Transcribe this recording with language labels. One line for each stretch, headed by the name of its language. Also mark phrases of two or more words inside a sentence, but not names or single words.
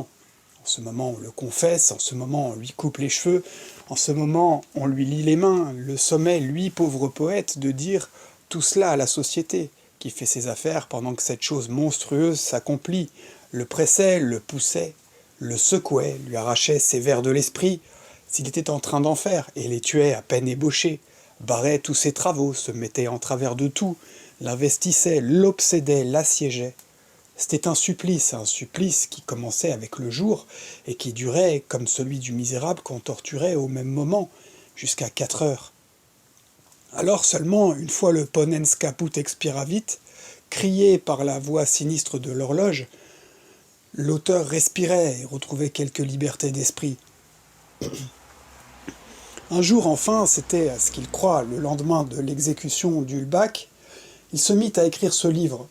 French: En ce moment, on le confesse, en ce moment, on lui coupe les cheveux, en ce moment, on lui lie les mains, le sommet, lui, pauvre poète, de dire tout cela à la société, qui fait ses affaires pendant que cette chose monstrueuse s'accomplit, le pressait, le poussait, le secouait, lui arrachait ses vers de l'esprit, s'il était en train d'en faire, et les tuait à peine ébauchés, barrait tous ses travaux, se mettait en travers de tout, l'investissait, l'obsédait, l'assiégeait. C'était un supplice qui commençait avec le jour et qui durait, comme celui du misérable qu'on torturait au même moment, jusqu'à 4 heures.
Latin: Alors seulement, une fois le ponens caput expiravit,
French: crié par la voix sinistre de l'horloge, l'auteur respirait et retrouvait quelque liberté d'esprit. Un jour enfin, c'était à ce qu'il croit le lendemain de l'exécution d'Ulbach, il se mit à écrire ce livre.